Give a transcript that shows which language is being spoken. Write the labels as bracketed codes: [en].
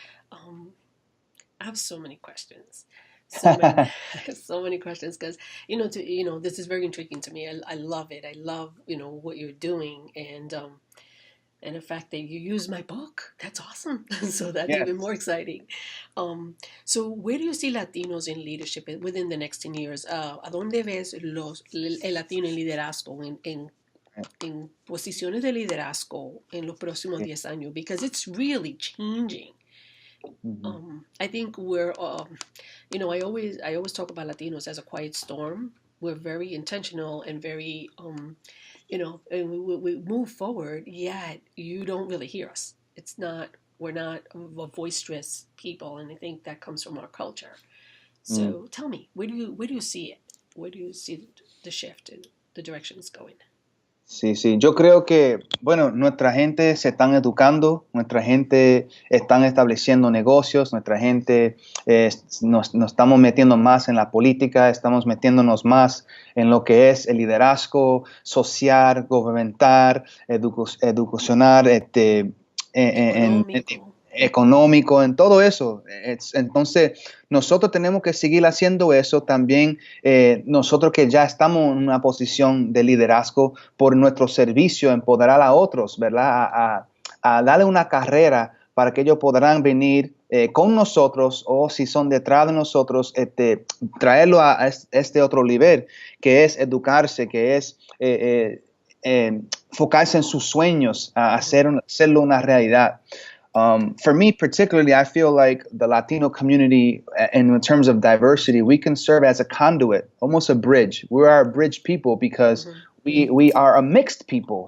[en] I have so many questions. So many questions because this is very intriguing to me. I love it. I love what you're doing, and the fact that you use my book, that's awesome. So that's Yes. even more exciting. So where do you see Latinos in leadership within the next 10 years? [es] ¿A dónde ves el latino en liderazgo, en posiciones de liderazgo en los próximos 10 años? [en] Because it's really changing. I think we're, I always talk about Latinos as a quiet storm. We're very intentional and very, and we move forward, yet you don't really hear us. We're not a boisterous people, and I think that comes from our culture. So tell me, where do you see it? Where do you see the shift and the direction it's going? [es] Sí, sí. Yo creo que, bueno, nuestra gente se están educando, nuestra gente están estableciendo negocios, nuestra gente nos estamos metiendo más en la política, estamos metiéndonos más en lo que es el liderazgo social, gubernamental, educacional, Económico. económico, en todo eso. Entonces, nosotros tenemos que seguir haciendo eso también. Nosotros que ya estamos en una posición de liderazgo, por nuestro servicio, empoderar a otros, ¿verdad? A darle una carrera para que ellos podrán venir con nosotros, o si son detrás de nosotros, traerlo a este otro nivel, que es educarse, que es enfocarse en sus sueños, a hacerlo una realidad. [en] For me particularly, I feel like the Latino community, in terms of diversity, we can serve as a conduit, almost a bridge. We are a bridge people because we are a mixed people.